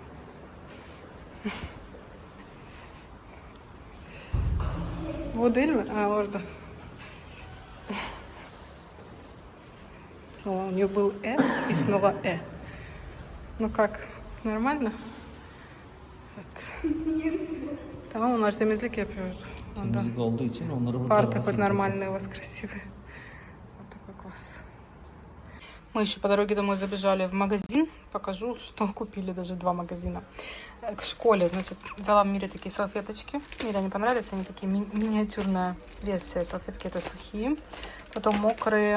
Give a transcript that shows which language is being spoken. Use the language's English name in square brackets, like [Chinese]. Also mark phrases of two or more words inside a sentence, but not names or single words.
[Russian] Вот Эльма, орда. Снова у нее был и снова Ну как, нормально? [Turkish] Tamam onlar temizlik yapıyor. Ondan. Temizlik olduğu için onları burada [Russian] Парты [Turkish] rahat [Russian] хоть [Turkish] edeceğiz. [Russian] нормальные у вас красивые. Вот такой класс. Мы еще по дороге домой забежали в магазин. Покажу, что купили, даже 2 магазина. К школе, значит, взяла в Мире такие салфеточки. Мире они понравились, они такие миниатюрная версия. Салфетки это сухие. Потом мокрые.